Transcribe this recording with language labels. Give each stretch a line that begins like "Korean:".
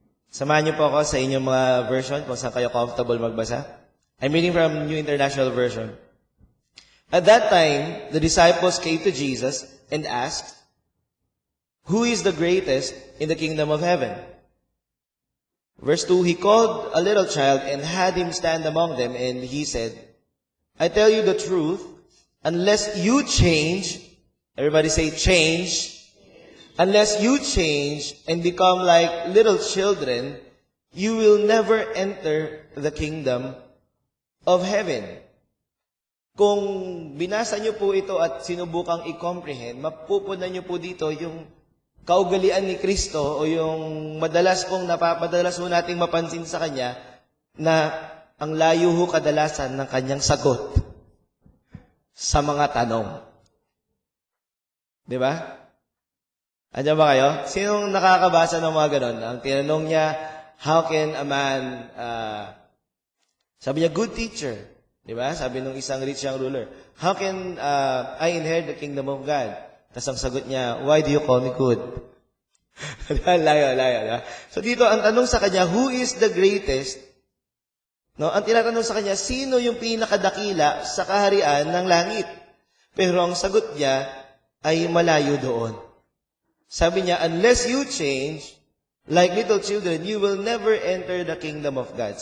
Filipino: Samahan niyo po ako sa inyong mga version kung saan kayo comfortable magbasa.
English: I'm reading from New International Version. At that time, the disciples came to Jesus and asked, "Who is the greatest in the kingdom of heaven?" Verse 2, he called a little child and had him stand among them, and he said, "I tell you the truth, unless you change," everybody say change, "unless you change and become like little children, you will never enter the kingdom of heaven."
Filipino: Kung binasa niyo po ito at sinubukang i-comprehend, mapupunan niyo po dito yung kaugalian ni Kristo o yung madalas mo nating mapansin sa Kanya na ang layo ho kadalasan ng Kanyang sagot sa mga tanong. Di ba? Andiyan ba kayo? Sinong nakakabasa ng mga ganon? Ang tinanong niya,
English: how can a man,
Filipino: sabi niya,
English: good teacher.
Filipino: Di ba? Sabi nung isang
English: rich young ruler, how can I inherit the kingdom of God?
Filipino: Tapos ang sagot niya,
English: why do you call me good? layo.
Filipino: So dito, ang tanong sa kanya,
English: who is the greatest?
Filipino: No? Ang tinatanong sa kanya, sino yung pinakadakila sa kaharian ng langit? Pero ang sagot niya ay malayo doon. Sabi niya,
English: unless you change, like little children, you will never enter the kingdom of God.